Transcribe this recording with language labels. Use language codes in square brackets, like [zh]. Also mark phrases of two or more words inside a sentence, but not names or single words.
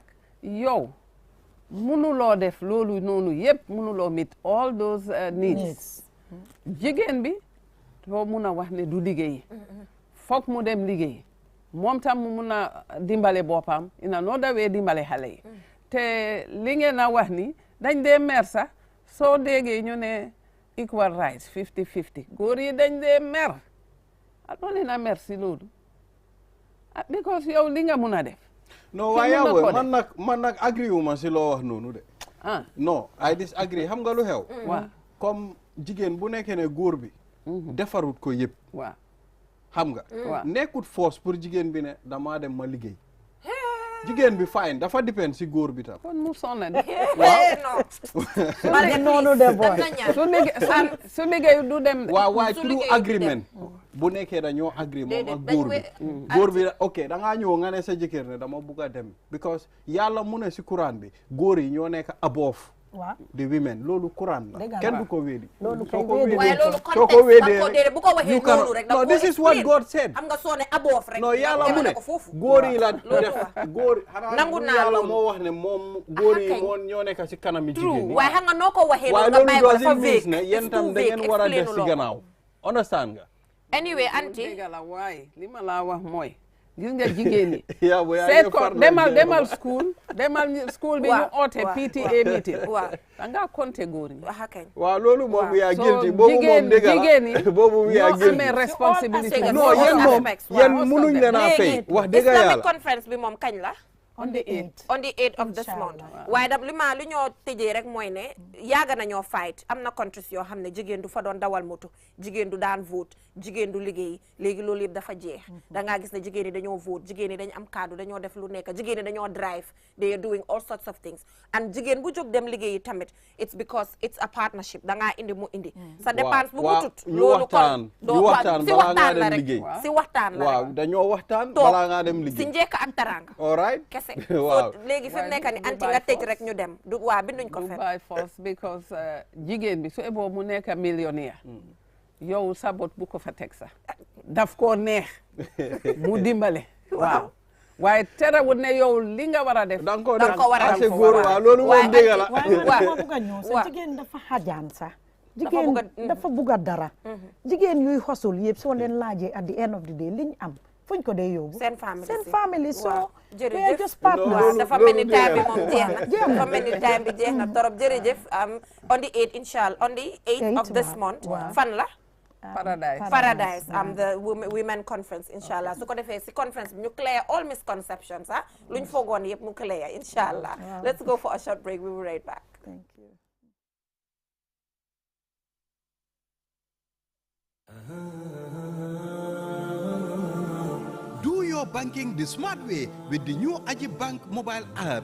[wo] yow mënuloo def loolu noonu yëpp mënuloo [en] meet all those needs [wo] jigéen bi doo mun a wax ne du liggéeyi foog mu dem liggéeyi moom tam mu mun a dimbale boppam ina noo dawee dimbale xale yi te li ngeen a wax ni dañ dee mer sax soo déggee ñu ne [en] equal rights [wo] 50-50 góor yi dañ dee mer doo leen a mer si loolu because yow li nga mun a def non waaye yow man nag agree wu ma si loo wax noonu de non [en] I disagree [wo] xam nga lu xew waaw comme jigéen bu nekkee ne góor bi defarut ko yëpp waaw xam nga nekkut force pour jigéen bi ne damaa dem ma liggéey jigéen bi fine dafa depend si góor bi tam kon mu sonna de noonu de boy su liggéey du dem waaw waaye [en] through agreement [wo] bu nekkee dañoo agree moom ak góor bi ok da ngaa ñëw nga ne sa jëkkër ne dama bugg a dem because yàlla mu ne si Quran bi góor yi ñoo nekk [en] above the women [wo] loolu Quran la kenn du ko wéedi waaye loolu contexte bu ko waxee noonu rek [en] no this is what God said [wo] xam nga soo ne aboof rek non yàlla mu ne góor yi la def góor nangu naa yàlla moo wax ne moom góor yi moo ñoo nekk si kanami jigéen ñi waaye xam nga noo ko waxee waaye loolu nga bàyyi ko loolu dafa [en] doesn't mean [wo] ne yéen tam da ngeen war a des si gannaaw understand nga anyway anti la waaye li ma laa wax mooy gis nga jigéen ñi seet ko demal school bi ñu oote [en] PTA meeting [wo] da ngaa compter góor ñi waaw loolu moom yaa guilty boobu moom dëgg la jigéen ñi boobu yaa guilty amee responsabilité non yéen moom yéen munuñ leen a fay wax dëgg yàlla Islamic conference bi moom kañ la [en] on the 8th of this month [wo] waaye dam li ñoo tëjee rek mooy ne yaaga nañoo fight am na countries yoo xam ne jigéen du fa doon dawal moto jigéen du daan vote jigéen du liggéey léegi loolu yëpp dafa jeex da ngaa gis ne jigéen ñi dañoo vote jigéen ñi dañu am kaddu dañoo def lu nekk jigéen ñi dañoo drive [en] they are doing all sorts of things and [wo] jigéen bu jóg dem liggéeyi tamit [en] it's because it's a partnership [wo] da ngaa indi mu indi sa dépense bu mutut loolu kon ñu waxtaan balaa ngaa dem liggéey si waxtaan la waaw dañoo waxtaan balaa ngaa dem liggéey si njëkk ak taranga [en] all right [wo] so léegi fi mu nekk ni anti nga tëj rek ñu dem du waa binduñ ko fen [en] by force [wo] because jigéen bi su eboo mu nekk millionnaire yow sa bot bu ko fa teg sax daf koo neex mu dimbale waaw waaye terewul ne yow li nga war a def da nga ko war a def waaw loolu moom dëgg la waaye ma bugg a ñëw sa jigéen dafa xajaan sax jigéen dafa bugg a dara jigéen yuy xosul yëpp soo leen laajee [en] at the end of the day [wo] liñ am fuñ ko dee yóbbu seen [en] family so [wo] jërëjëf [en] just partners [wo] dafa mel ni time bi moom jeex na dafa mel ni time bi jeex na torop jërëjëf [en] on the 8 inshallah on the 8th of this month [wo] fan la [en] Paradise the women conference [wo] inshallah su ko defee si conference bi ñu [en] clear all misconceptions [wo] luñ foogoon yëpp mu clear [en] inshallah let's go for a short break we will be right back. Thank you. Do your banking the smart way with the new Aji Bank mobile app.